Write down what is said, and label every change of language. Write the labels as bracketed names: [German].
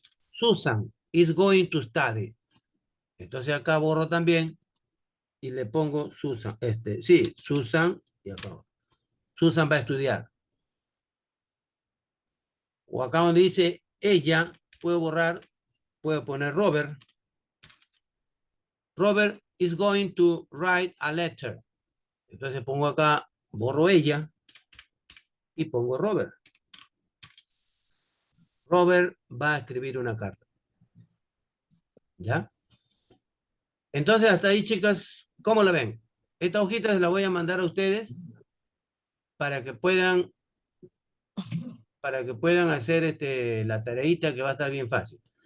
[English] Susan is going to study. [Spanish] Entonces acá borro también y le pongo Susan. Sí, Susan, y acá. Susan va a estudiar. O acá donde dice ella, puedo borrar, puedo poner Robert. [English] Robert is going to write a letter. [Spanish] Entonces pongo acá, borro ella y pongo Robert. Robert va a escribir una carta. ¿Ya? Entonces hasta ahí, chicas, ¿cómo la ven? Esta hojita se la voy a mandar a ustedes para que puedan hacer la tareita, que va a estar bien fácil.